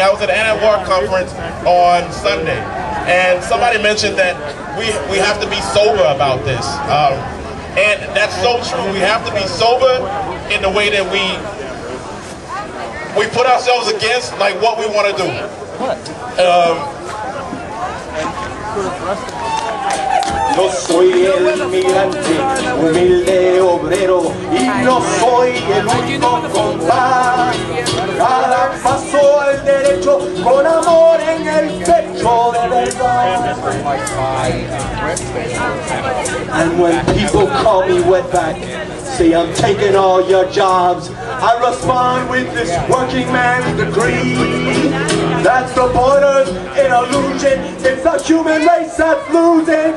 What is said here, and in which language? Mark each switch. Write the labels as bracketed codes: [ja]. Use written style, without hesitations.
[en] I was at an Ann-Arbor conference on Sunday, and somebody mentioned that we have to be sober about this. And that's so true. We have to be sober in the way that we put ourselves against like what we want to do. [es] Yo soy el inmigrante, humilde obrero, y no soy el único compás. Cada paso al derecho, con amor en el pecho de verdad. [en] And when people call me wetback, say I'm taking all your jobs, I respond with this working man's degree. That's the border's an illusion. It's the human race that's losing.